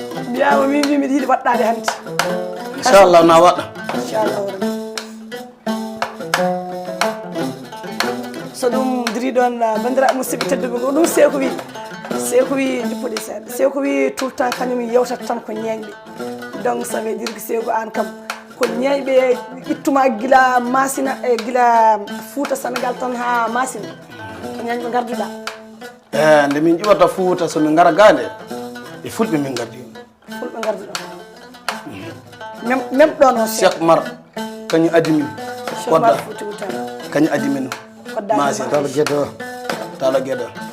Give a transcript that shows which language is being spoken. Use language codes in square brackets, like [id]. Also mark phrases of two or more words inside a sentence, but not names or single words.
[ff] Mbiyama min mbi miɗa yiɗi waɗɗade hannde. Inchallah na waɗa. Inchallah rabbi. So ɗum diri ɗon, ah, bandiraɓe musidɓe tedduɓe, ko ɗum Seeku wi. Seeku wi jippude seeɗa. Seeku wi [fr] tout le temps [ff] kañum yewtat tan ko ñeeñɓe. [fr] Donc ça veut dire que [ff] Seeku an kam ko ñeeñɓe ittuma gila Masina e gila Fouta Sénégal tan ha Masina. Ko ñeeñɓe garduɗa. Eh, nde min ƴiwata Fouta so min ngara ga nde, e Fulɓe min gardi. Fulɓe garduɗa. Même, même ɗo noon Cheikh Mar, kañum addi min. Cheikh Mar Kodda. Fouti Outali. Kañum addi min. Kodda Masina. Talla Guédé. Talla Guédé.